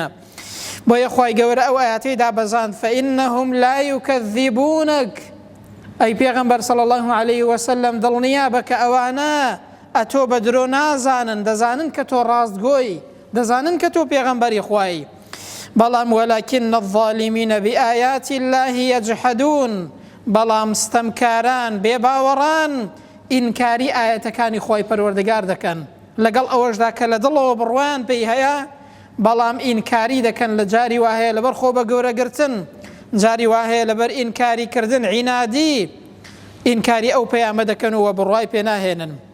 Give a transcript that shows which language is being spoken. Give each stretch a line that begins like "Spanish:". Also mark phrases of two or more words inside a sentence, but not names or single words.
Central Kurdish: بۆیە خوای گەورە ئەو ئاەتەی دابەزاند:
Arabic: فإنهم لا يكذبونك.
Central Kurdish: ئەی پێغەمبەر
Arabic: صلی الله عليه وسلم،
Central Kurdish: دڵنیا بە کە ئەوانە ئەتۆ بە درۆ نازانن، دەزانن کە تۆ ڕاستگۆی، دەزانن کە تۆ پێغەمبەری خوایی، بەڵام
Arabic: ولكن الظالمين بآيات الله يجحدون.
Central Kurdish: بەڵام ستەمکاران، بێباوەڕان ئینکاری ئاەتەکانی خوای پەروەردگار دەکەن، لەگەڵ ئەوەشدا کە لە دڵەوە بڕوایان پێی هەیە، بەڵام ئینکاری دەکەن. لە جاری وهەیە لەبەر خۆ بە گەورەگرتن، جاری وهەیە لەبەر ئینکاری کردن عینادی ئینکاری ئەو پەیامە دەکەن و بڕوای پێ ناهێنن.